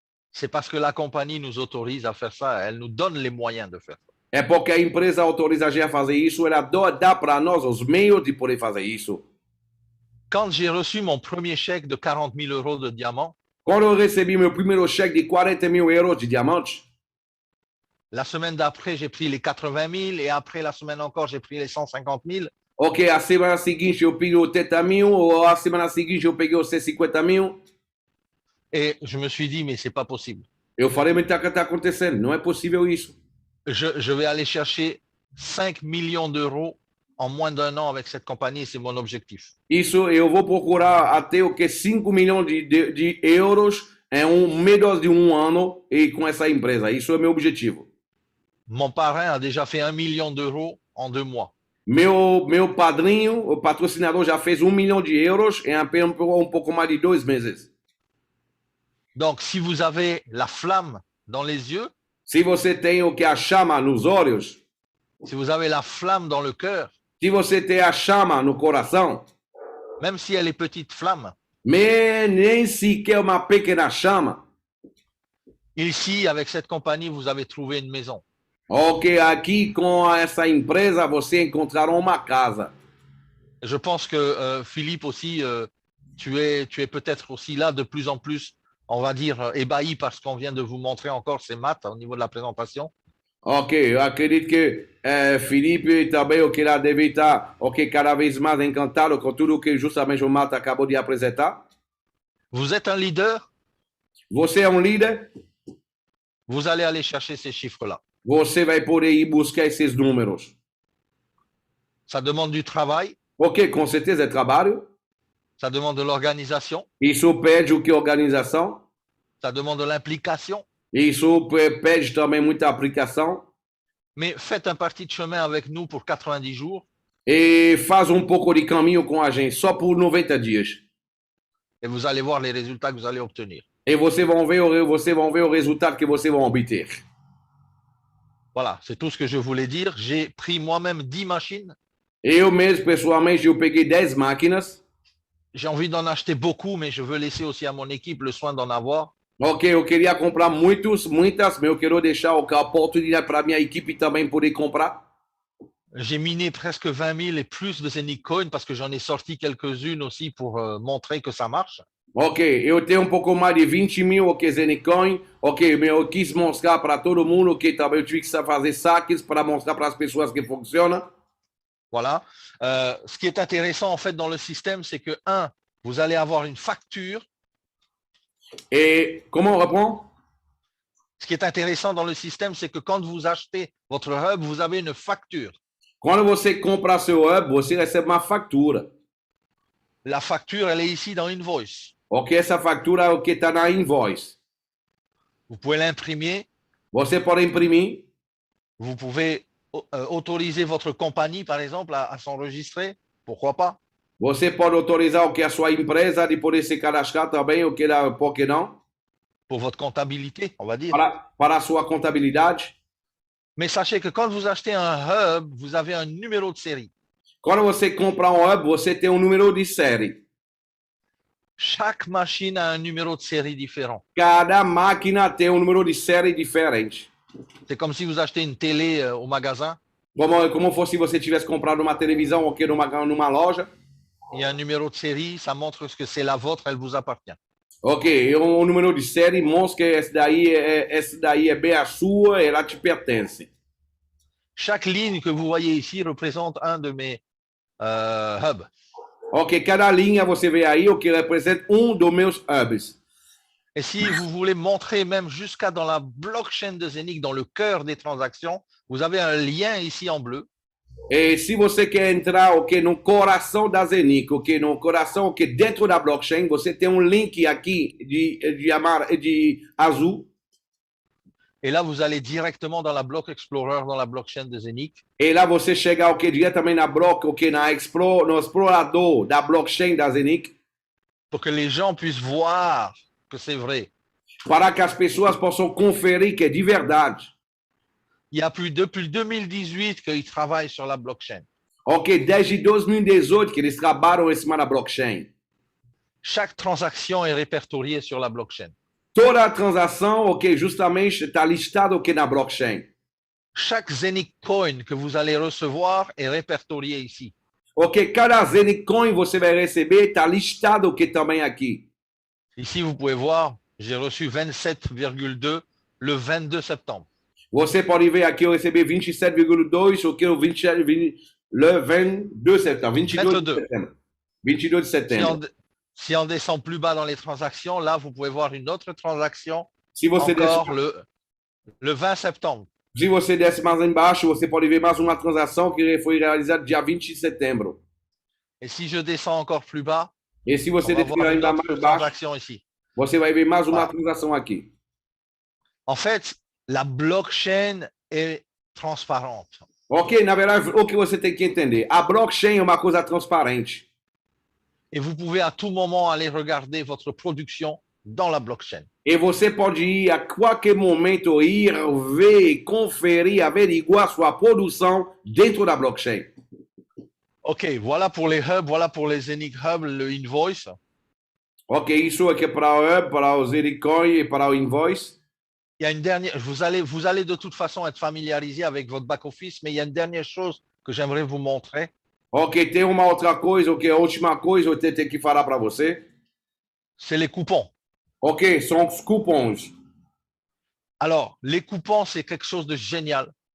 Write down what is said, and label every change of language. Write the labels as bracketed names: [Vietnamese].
[French] C'est parce que la compagnie nous autorise à faire ça. Elle nous donne les moyens de faire ça. [Portuguese] É porque a empresa autoriza a gente a fazer isso, ela dá para nós os meios de poder fazer isso. [French] Quand j'ai reçu mon premier chèque de 40 000 euros de diamant, [Portuguese] quando eu recebi meu primeiro cheque de 40 mil euros de diamante, [French] la semaine d'après, j'ai pris les 80 000 et après la semaine encore, j'ai pris les 150 000. [Portuguese] Ok, a semana seguinte eu peguei 80 mil, ou a semana seguinte eu peguei os 150 mil. [French] Et je me suis dit, mais c'est pas possible. [Portuguese] Eu falei, mas o que está acontecendo? Não é possível isso. [French] Je vais aller chercher 5 millions d'euros en moins d'1 an avec cette compagnie, c'est mon objectif. [Portuguese] Isso, eu vou procurar até o que 5 milhões de euros em menos de 1 ano e com essa empresa. Isso é meu objetivo. [French] Mon parrain a déjà fait 1 million d'euros en 2 mois. [Portuguese] Meu padrinho, o patrocinador, já fez 1 milhão de euros em apenas pouco mais de 2 meses. [French] Donc, si vous avez la flamme dans les yeux, [Portuguese] se você tem o que a chama nos olhos, [French] si vous avez la flamme dans le cœur, [Portuguese] se você tem a chama no coração, [French] même si elle est petite flamme, [Portuguese] mais nem sequer uma pequena chama, [French] ici, avec cette compagnie, vous avez trouvé une maison. [Portuguese] Ok, aqui com essa empresa você encontrará uma casa. [French] Je pense que Philippe aussi, tu es peut-être aussi là de plus en plus, on va dire, ébahi par ce qu'on vient de vous montrer encore, ces maths au niveau de la présentation. [Portuguese] Ok, eu acredito que Felipe também, o que lá deve estar, ok, cada vez mais encantado com tudo que justamente o Matt acabou de apresentar. [French] Vous êtes un leader? [Portuguese] Você é líder? [French] Vous allez aller chercher ces chiffres-là. [Portuguese] Você vai poder ir buscar esses números. [French] Ça demande du travail. [Portuguese] Ok, com certeza é trabalho. [French] Ça demande de l'organisation. [Portuguese] Isso pede o que organização. [French] Ça demande de l'implication. [Portuguese] Isso pede também muita aplicação. [French] Mais faites un parti de chemin avec nous pour 90 jours. [Portuguese] E faz pouco de caminho com a gente, só por 90 dias. [French] Et vous allez voir les résultats que vous allez obtenir. [Portuguese] E vocês vão ver o resultado que vocês vão obter. [French] Voilà, c'est tout ce que je voulais dire. J'ai pris moi-même 10 machines. [Portuguese] Eu mesmo, pessoalmente, eu peguei 10 máquinas. [French] J'ai envie d'en acheter beaucoup, mais je veux laisser aussi à mon équipe le soin d'en avoir. [Portuguese] Ok, eu queria comprar muitas, mas eu quero deixar a oportunidade para minha equipe também poder comprar. [French] J'ai miné presque 20 000 et plus de Zenic Coin parce que j'en ai sorti quelques-unes aussi pour montrer que ça marche. [Portuguese] Ok, eu tenho um pouco mais de 20 mil, ok, Zenicoin. Ok, mas eu quis mostrar para todo mundo, ok, também eu tive que fazer saques para mostrar para as pessoas que funciona. [French] Voilà. Ce qui est intéressant en fait dans le système, c'est que, vous allez avoir une facture. Et comment on reprend? Ce qui est intéressant dans le système, c'est que quand vous achetez votre hub, vous avez une facture. [Portuguese] Quando você compra seu hub, você recebe uma fatura. [French] La facture, elle est ici dans Invoice. [Portuguese] Ok, essa fatura é o que está na invoice. [French] Vous pouvez l'imprimer. [Portuguese] Você pode imprimir. [French] Vous pouvez autoriser votre compagnie, par exemple, à s'enregistrer. Pourquoi pas? [Portuguese] Você pode autorizar o que a sua empresa de poder se cadastrar também, o que dá, por que não? [French] Pour votre comptabilité, on va dire. [Portuguese] Para a sua contabilidade. [French] Mais sachez que quand vous achetez un hub, vous avez un numéro de série. [Portuguese] Quando você compra um hub, você tem um número de série. [French] Chaque machine a un numéro de série différent. [Portuguese] Cada máquina tem um número de série diferente. [French] C'est comme si vous achetez une télé au magasin. [Portuguese] Como fosse se você tivesse comprado uma televisão ou numa loja. [French] Il y a un numéro de série, ça montre que c'est la vôtre, elle vous appartient. [Portuguese] Ok, o número de série mostra que essa daí é bem a sua, ela te pertence. [French] Chaque ligne que vous voyez ici représente un de mes hubs. [Portuguese] Ok, cada linha você vê aí o que representa dos meus hubs. [French] Et si vous voulez montrer même jusqu'à dans la blockchain de Zenic, dans le cœur des transactions, vous avez un lien ici en bleu. [Portuguese] E se você quer entrar no coração da Zenic, no coração, dentro da blockchain, você tem um link aqui de azul. [French] Et là, vous allez directement dans la Block Explorer, dans la blockchain de Zenic. [Portuguese] E lá você chega diretamente na block, no explorador da blockchain da Zenic. [French] Pour que les gens puissent voir que c'est vrai. [Portuguese] Para que as pessoas possam conferir que é de verdade. [French] Il y a depuis 2018 qu'ils travaillent sur la blockchain. [Portuguese] Ok, desde 2018 que eles trabalham em cima da blockchain. [French] Chaque transaction est répertoriée sur la blockchain. [Portuguese] Toda a transação, justamente está listado na blockchain. [French] Chaque Zenic Coin que vous allez recevoir est répertorié ici. [Portuguese] Ok, cada Zenic Coin você vai receber está listado também aqui. [French] Ici, vous pouvez voir, j'ai reçu 27,2 le 22 septembre. [Portuguese] Você pode ver aqui, eu recebi 27,2, [French] le 22 septembre. [Portuguese] 22 de septembre. 22 de setembro. [French] Si on descend plus bas dans les transactions, là, vous pouvez voir une autre transaction [Portuguese] se você [French] encore le 20 septembre. [Portuguese] Se você desce mais embaixo, você pode ver mais uma transação que foi realizada dia 20 de setembro. [French] Et si je descends encore plus bas, [Portuguese] e se você descer ainda mais baixo, [French] ici. [Portuguese] Você vai ver mais uma transação aqui. [French] En fait, la blockchain est transparente. [Portuguese] Ok, na verdade, o que você tem que entender, a blockchain é uma coisa transparente. [French] Et vous pouvez à tout moment aller regarder votre production dans la blockchain. [Portuguese] E você pode ir a qualquer momento ver, conferir, averiguar sua produção dentro da blockchain. [French] Ok, voilà pour les hubs, voilà pour les Zenic Hubs, le invoice. [Portuguese] Ok, isso aqui é para o hub, para o Zenic Coin e para o invoice. [French] Il y a une dernière, vous allez de toute façon être familiarisé avec votre back-office, mais il y a une dernière chose que j'aimerais vous montrer. [Portuguese] Ok, tem uma outra coisa, a última coisa que eu tenho que falar para você. [French] C'est les coupons. [Portuguese] Ok, são os cupons. [French] Alors, les coupons, c'est quelque chose de génial.